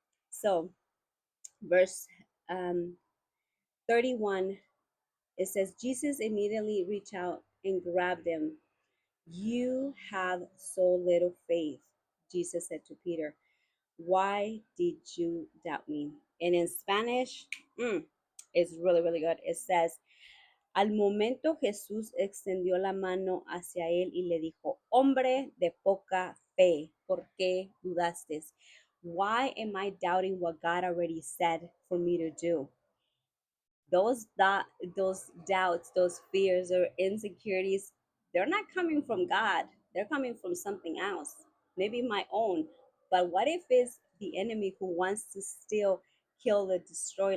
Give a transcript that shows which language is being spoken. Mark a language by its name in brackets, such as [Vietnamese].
[English] So, verse um, 31, it says, Jesus immediately reached out and grabbed him. "You have so little faith," Jesus said to Peter. "Why did you doubt me?" And in Spanish, it's really, really good. [Spanish] It says, "Al momento Jesús extendió la mano hacia él y le dijo, hombre de poca fe, ¿por qué dudaste?" [English] Why am I doubting what God already said for me to do? Those doubts, those fears or insecurities, they're not coming from God. They're coming from something else, maybe my own. But what if it's the enemy who wants to steal, kill, and destroy?